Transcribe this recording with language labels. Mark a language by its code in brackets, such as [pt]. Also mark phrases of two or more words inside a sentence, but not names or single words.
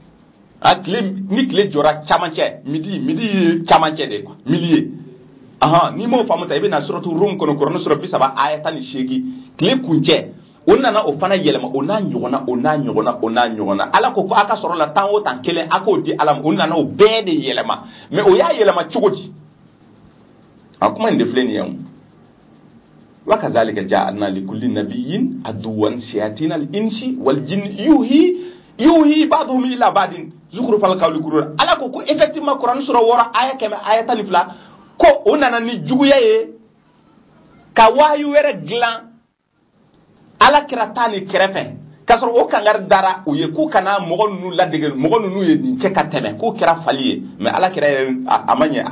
[bm] ni tile jɔra camancɛ midi ye camancɛ de quoi milieu ni m'o faamu ta i bɛ na suratu Rum kɔnɔ Kurani sura 30 aya 18 tile kuncɛ o nana o fana yɛlɛma o n'a ɲɔgɔnna ala ko a ka sɔrɔ la tan o tan kelen a k'o di ala ma o nana o bɛɛ de yɛlɛma mais o y'a yɛlɛma cogo di a kuma in de filɛ nin ye wa [ar] كذلك جعلنا لكل نبي عدوا شياطين الإنس والجن يوحي بعضهم إلى بعض زخرف القول غرورا [bm] ala ko effectivement Quran sura wora aya 12 ko o nana ni juguya ye ka wahyu wɛrɛ dilan ala kira ta ni kɛrɛfɛ ka sɔrɔ o kangar dara u ye k'u kana mɔgɔ ninnu ladege mɔgɔ ninnu ye nin kɛ ka tɛmɛ k'u kɛra fali ye mais ala kira yɛrɛ a ma ɲɛ a